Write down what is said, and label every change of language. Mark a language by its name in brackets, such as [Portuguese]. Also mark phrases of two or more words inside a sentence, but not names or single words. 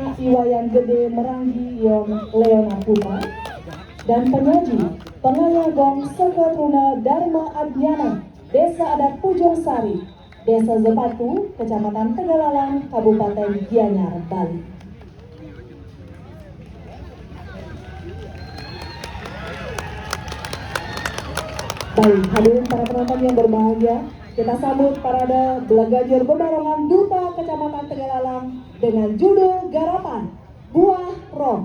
[Indonesian] Iwayan Gede Meranggi Leona Putra, dan penyaji Pengayagong Seketruna Dharma Adnyana, Desa Adat Pujung Sari, Desa Zepatu, Kecamatan Tegalalang, Kabupaten Gianyar, Bali. Baik, hadirin para penonton yang berbahagia, kita sambut parade Belagajur Bebarongan Duta Kecamatan Tegalalang dengan judul Garapan Buah Roh.